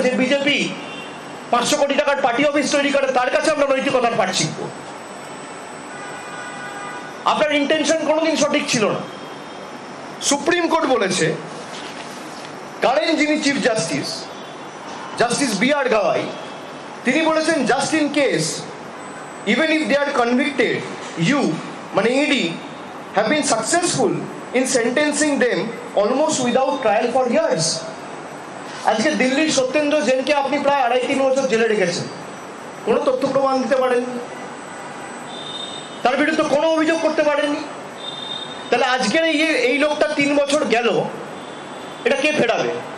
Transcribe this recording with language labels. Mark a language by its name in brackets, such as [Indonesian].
[Bangla] যে বিজেপি 500 কোটি টাকার পার্টি অফিস তৈরি করে, তার কাছে আমরা নৈতিকতার পাঠ শিখবো? আপনার ইন্টেনশন কোনোদিন সঠিক ছিল না। সুপ্রিম কোর্ট বলেছে, কারেন্ট যিনি চিফ জাস্টিস বি আর গাওয়াই, তিনি বলেছেন [English] just in case even if they are convicted, you, [Bangla] মানে [English] ED, have been successful in sentencing them almost without trial for years. [Bangla] আজকে দিল্লির সত্যেন্দ্র জেনকে আপনি প্রায় 2.5-3 বছর জেলে রেখেছেন, কোনো তথ্য প্রমাণ দিতে পারেননি, তার বিরুদ্ধে কোনো অভিযোগ করতে পারেননি। তাহলে আজকের এই লোকটা 3 বছর গেল, এটা কে ফেরাবে?